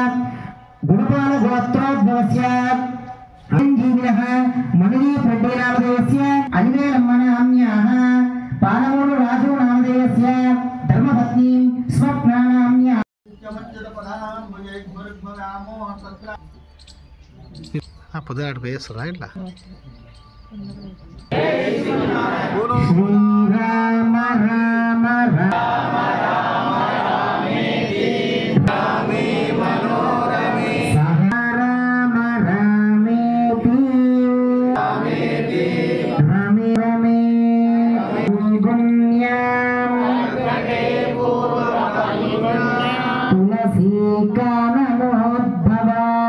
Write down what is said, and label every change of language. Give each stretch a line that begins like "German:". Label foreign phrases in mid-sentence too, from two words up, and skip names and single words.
Sanskrit: गुणपाल गोत्रोद्भवस्य अंजीविनः मणिदीप रेड्डी नामधेयस्य अलिवेलम्म नाम्न्याः पालमूडु राजु नामधेयस्य धर्मपत्नी स्वप्ना नाम्न्याः
Telugu: పొద్దున వేస్తారా ఇట్లా
Sanskrit: శ్రీరామ రామ రామ రామే మనోరమే రామ రామేతి రమే రమే గుణ్యాం తులసీ కాననోద్భవాం